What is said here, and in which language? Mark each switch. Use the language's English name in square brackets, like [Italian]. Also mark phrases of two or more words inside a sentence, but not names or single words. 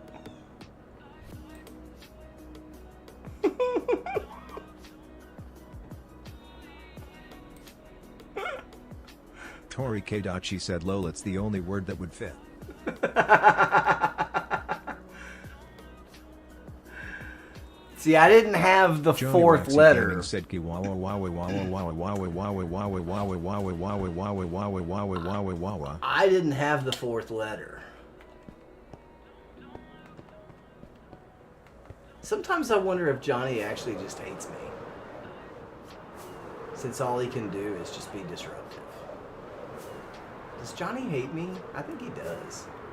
[English] Tori Kdachi said lol it's the only word that would fit. See, I didn't have the Johnny fourth Waxy letter. Gaming said ki wawa wawa wawa wawa wawa wawa wawa wawa wawa wawa wawa wawa wawa wawa wawa. I didn't have the fourth letter. Sometimes I wonder if Johnny actually just hates me. Since all he can do is just be disruptive. Does Johnny hate me? I think he does.